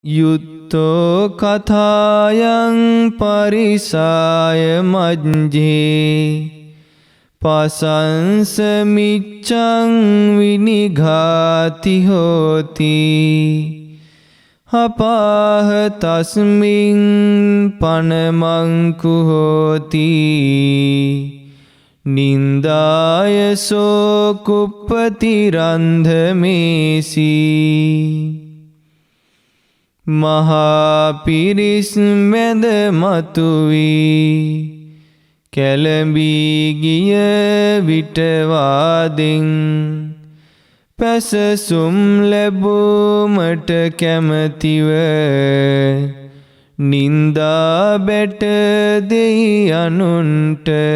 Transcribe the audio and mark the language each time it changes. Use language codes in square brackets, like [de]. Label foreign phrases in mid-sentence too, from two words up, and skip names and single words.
[pi] යුත්තෝ කථායන් පරිසාය මජ්ජේ පසංසමිච්ඡං විනිඝාති හෝති අපාහ තස්මින් පනමංකු හෝති නින්දායසෝ කුප්පතිරන්ධමේසි [si] මහා පිරිස් මැද මතුවී කැළඹී ගිය විටවාදෙන් පැසසුම් ලැබුමට කැමැතිව නින්දා බැට දෙයි අනුන්ට